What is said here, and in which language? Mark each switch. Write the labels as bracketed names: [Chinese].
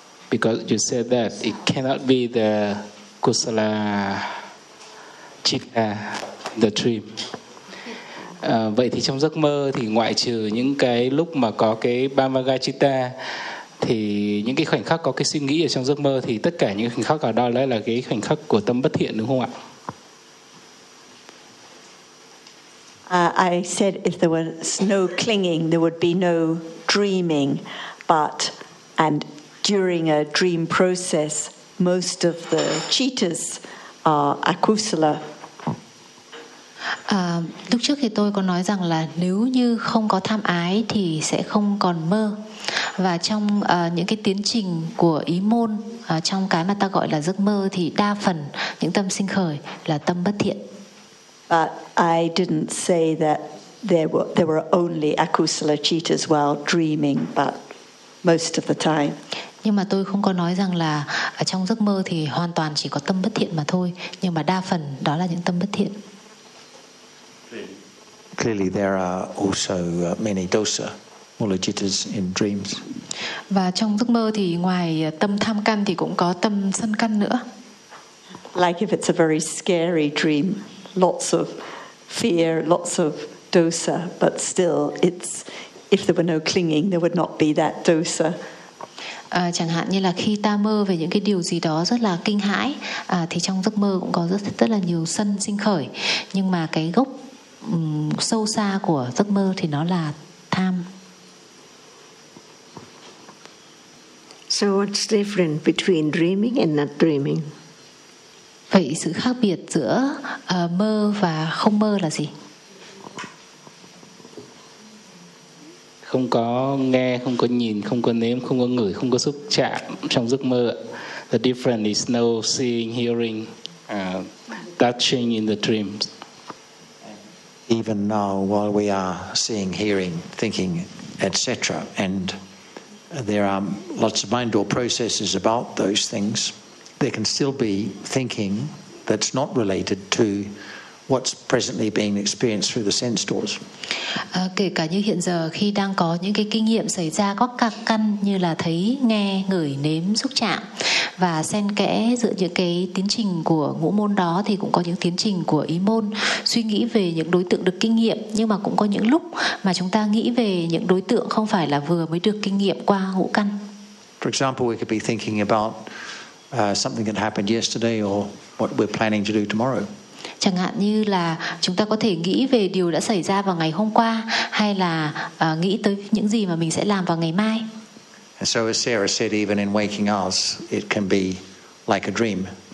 [English] Because you said that it cannot be the Kusala Chitta, the dream. [Vietnamese] Vậy thì trong giấc mơ thì ngoại trừ những cái lúc mà có cái Bhavanga Chitta, thì những cái khoảnh khắc có cái suy nghĩ ở trong giấc mơ thì tất cả những khoảnh khắc ở đó là cái khoảnh khắc của tâm bất thiện, đúng không ạ? [English] I said if there was no clinging, there would be no dreaming. But, and during a dream process, most of the cheetahs are akusala. [Vietnamese] Lúc trước thì tôi có nói rằng là nếu như không có tham ái thì sẽ không còn mơ. Và trong những cái tiến trình của ý môn, trong cái mà ta gọi là giấc mơ, thì đa phần những tâm sinh khởi là tâm bất thiện. [English] But I didn't say that there were only akusala cheetahs while dreaming, but most of the time. [Vietnamese] Nhưng mà tôi không có nói rằng là ở trong giấc mơ thì hoàn toàn chỉ có tâm bất thiện mà thôi, nhưng mà đa phần đó là những tâm bất thiện. [English] Clearly there are also many dosa, mula cittas in dreams. [Vietnamese] Và trong giấc mơ thì ngoài tâm tham căn thì cũng có tâm sân căn nữa. [English] Like if it's a very scary dream, lots of fear, lots of dosa, but still it's, if there were no clinging, there would not be that dosa. [Vietnamese] Chẳng hạn như là khi ta mơ về những cái điều gì đó rất là kinh hãi, thì trong giấc mơ cũng có rất là nhiều sân sinh khởi, nhưng mà cái gốc sâu xa của giấc mơ thì nó là tham. [English] So what's different between dreaming and not dreaming? [Vietnamese] Vậy sự khác biệt giữa mơ và không mơ là gì? Không có nghe, không có nhìn, không có nếm, không có ngửi, không có xúc chạm trong giấc mơ. [English] The difference is no seeing, hearing, touching in the dreams. Even now, while we are seeing, hearing, thinking, etc., and there are lots of mind-door processes about those things, there can still be thinking that's not related to what's presently being experienced through the sense doors. [Vietnamese] Kể cả như hiện giờ khi đang có những cái kinh nghiệm xảy ra có các căn như là thấy, nghe, ngửi, nếm, xúc chạm, và xen kẽ giữa những cái tiến trình của ngũ môn đó thì cũng có những tiến trình của ý môn, suy nghĩ về những đối tượng được kinh nghiệm, nhưng mà cũng có những lúc mà chúng ta nghĩ về những đối tượng không phải là vừa mới được kinh nghiệm qua ngũ căn. [English] For example, we could be thinking about something that happened yesterday or what we're planning to do tomorrow. [Vietnamese] Chẳng hạn như là chúng ta có thể nghĩ về điều đã xảy ra vào ngày hôm qua, hay là nghĩ tới những gì mà mình sẽ làm vào ngày mai. [English] And so as Sarah said, even in waking hours, it can be like a dream.